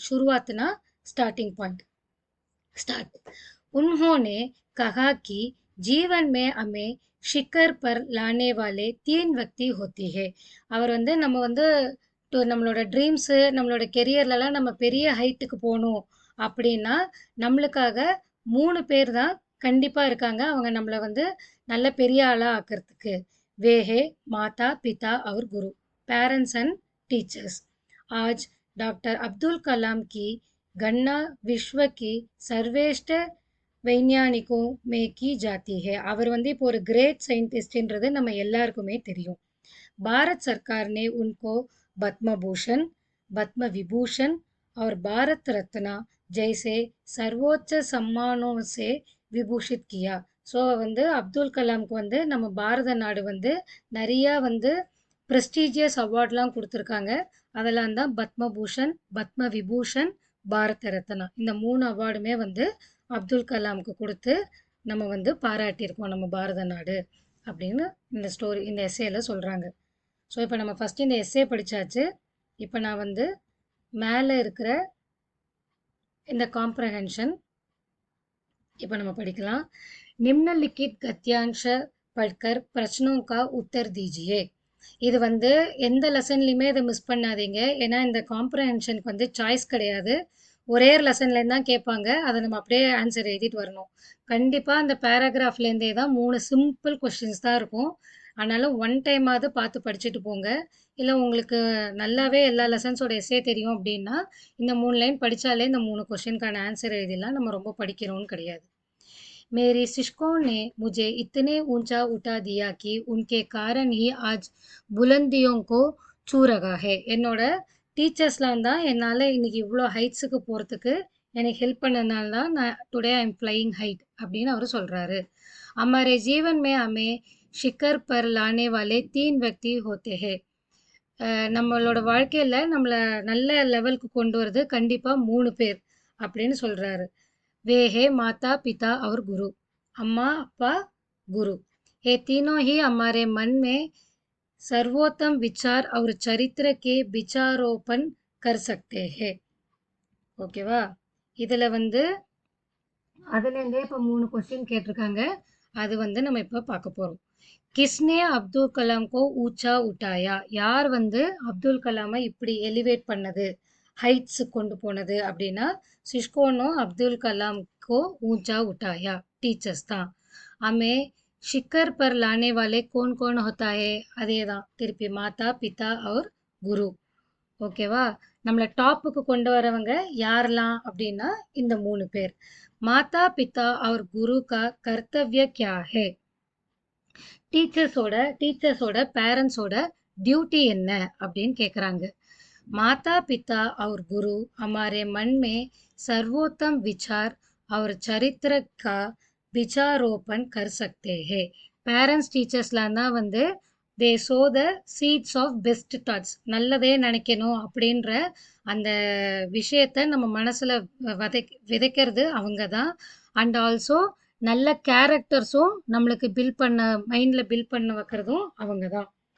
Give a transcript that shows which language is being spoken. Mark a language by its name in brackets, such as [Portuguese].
[English] ஷுருவாத்னா starting point, start. [Hindi] उन्होंने कहा कि जीवन में हमें शिखर पर लाने वाले 3 व्यक्ति होती है. [Tamil] அவர் வந்து நம்ம வந்து நம்மளோட ட்ரீம்ஸு நம்மளோட கெரியர்லலாம் நம்ம பெரிய ஹைட்டுக்கு போகணும் அப்படின்னா நம்மளுக்காக 3 பேர் தான் கண்டிப்பாக இருக்காங்க. அவங்க நம்மளை வந்து நல்ல பெரிய ஆளாக ஆக்கிறதுக்கு. [Hindi] வேஹே மாதா பிதா और गुरु, [English] Parents and teachers. [Hindi] आज डॉक्टर अब्दुल कलाम की गणना विश्व की सर्वश्रेष्ठ वैज्ञानिकों में की जाती है. [Tamil] அவர் வந்து இப்போ ஒரு கிரேட் சயின்டிஸ்ட்ன்றது நம்ம எல்லாருக்குமே தெரியும். [Hindi] भारत सरकार ने उनको पद्म भूषण, पद्म विभूषण और भारत रत्न जैसे सर्वोच्च सम्मानों से विभूषित किया. [Tamil] ஸோ வந்து அப்துல் கலாம்க்கு வந்து நம்ம பாரத நாடு வந்து நிறையா வந்து ப்ரெஸ்டீஜியஸ் அவார்ட்லாம் கொடுத்துருக்காங்க. அதெல்லாம் தான் பத்மபூஷன், பத்ம விபூஷன், பாரத ரத்னா. இந்த 3 அவார்டுமே வந்து அப்துல் கலாமுக்கு கொடுத்து நம்ம வந்து பாராட்டியிருக்கோம் நம்ம பாரத நாடு அப்படின்னு இந்த எஸ்ஸேல சொல்கிறாங்க. ஸோ இப்போ நம்ம ஃபஸ்ட்டு இந்த எஸ்ஸே படித்தாச்சு. இப்போ நான் வந்து மேலே இருக்கிற இந்த காம்ப்ரஹென்ஷன் இப்போ நம்ம படிக்கலாம். [Hindi] निम्नलिखित गद्यांश पढ़कर प्रश्नों का उत्तर दीजिए. [Tamil] இது வந்து எந்த லெசன்லையுமே இதை மிஸ் பண்ணாதீங்க. ஏன்னா இந்த காம்ப்ரஹென்ஷனுக்கு வந்து சாய்ஸ் கிடையாது. ஒரே ஒரு லெசன்லேருந்து தான் கேட்பாங்க. அதை நம்ம அப்படியே ஆன்சர் எழுதிட்டு வரணும். கண்டிப்பாக அந்த பேராகிராஃப்லேருந்தே தான் 3 சிம்பிள் கொஸ்டின்ஸ் தான் இருக்கும். ஆனாலும் ஒன் டைமாவது பார்த்து படிச்சுட்டு போங்க. இல்லை உங்களுக்கு நல்லாவே எல்லா லெசன்ஸோட எஸ்ஸே தெரியும் அப்படின்னா இந்த 3 லைன் படித்தாலே இந்த 3 கொஸ்டினுக்கான ஆன்சர் எழுதிடலாம். நம்ம ரொம்ப படிக்கிறோம்னு கிடையாது. [Hindi] मेरे शिक्षकों ने मुझे इतने ऊंचा उठा दिया कि उनके कारण ही आज बुलंदियों को छू रहा है. [Tamil] என்னோட டீச்சர்ஸ்லாம் தான் என்னால் இன்னைக்கு இவ்வளோ ஹைட்ஸுக்கு போகிறதுக்கு எனக்கு ஹெல்ப் பண்ணனால தான் நான் [English] today I am flying height [Tamil] அப்படின்னு அவர் சொல்கிறாரு. [Hindi] हमारे जीवन में हमें शिखर पर लाने वाले 3 व्यक्ति होते हैं. [Tamil] நம்மளோட வாழ்க்கையில் நம்மளை நல்ல லெவலுக்கு கொண்டு வரது கண்டிப்பாக 3 பேர் அப்படின்னு சொல்கிறாரு. [Hindi] वे है माता पिता और गुरु. [Tamil] अम्मा अप्पा [Hindi] गुरु. ये तीनों ही हमारे मन में सर्वोत्तम विचार और चरित्र के विचारोपण कर सकते हैं. [Tamil] ஓகேவா? இதில் வந்து அதுலேருந்தே இப்போ 3 கொஸ்டின் கேட்டிருக்காங்க. அது வந்து நம்ம இப்போ பார்க்க போகிறோம். [Hindi] கிஸ்னே அப்துல் கலாம் கோ ஊச்சா உட்டாயா? [Tamil] யார் வந்து அப்துல் கலாமை இப்படி எலிவேட் பண்ணது, ஹைட்ஸு கொண்டு போனது அப்படின்னா [Hindi] சிஷ்கோனோ அப்துல் கலாம் को ऊंचा उठाया [Tamil] टीचर्स தான். [Hindi] हमें शिखर पर लाने वाले कौन कौन होता है? [Tamil] அதே தான் திருப்பி மாதா பிதா और குரு. ஓகேவா? நம்மளை டாப்புக்கு கொண்டு வரவங்க யாரெல்லாம் அப்படின்னா இந்த 3 பேர். [Hindi] மாதா பிதா और गुरु का कर्तव्य क्या है? [Tamil] டீச்சர்ஸோட பேரண்ட்ஸோட டியூட்டி என்ன அப்படின்னு கேட்குறாங்க. [Hindi] माता पिता और गुरु हमारे मन में सर्वोत्तम विचार और चरित्र का विचारोपण कर सकते हैं. [Tamil] பேரண்ட்ஸ் டீச்சர்ஸ்லாம் தான் வந்து [English] They sow the seeds of best thoughts. [Tamil] நல்லதே நினைக்கணும் அப்படின்ற அந்த விஷயத்தை நம்ம மனசில் விதைக்கிறது அவங்க தான். அண்ட் ஆல்சோ நல்ல கேரக்டர்ஸும் நம்மளுக்கு மைண்டில் பில்ட் பண்ண வைக்கிறதும் அவங்க தான்.